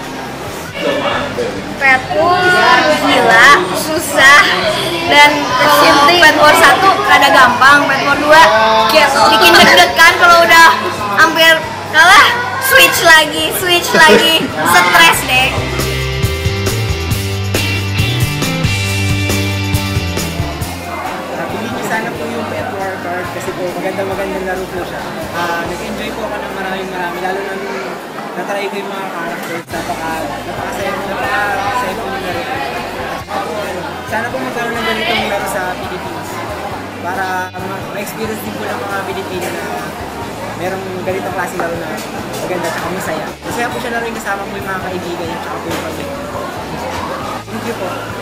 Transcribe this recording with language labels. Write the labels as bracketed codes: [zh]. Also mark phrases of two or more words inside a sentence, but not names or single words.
[id] Pet War gila, susah, dan kalau Pet War 1 rada gampang, Pet War 2 bikin deg-degan, kalau udah hampir kalah switch lagi, stres deh. [tl] Nabili ko sana po yung Pet War card kasi po maganda-magandang laro po siya. Nag-enjoy po ako ng marami, lalo na nung natry ko yung mga characters, napakasaya po yung laro. Sana po magkaroon ng ganitong laro sa Pilipinas para ma-experience din po ng mga Pilipino na merong ganitong klase laro na maganda at masaya. Masaya po siya laruin kasama po yung mga kaibigan at po yung pamilya. Thank you po.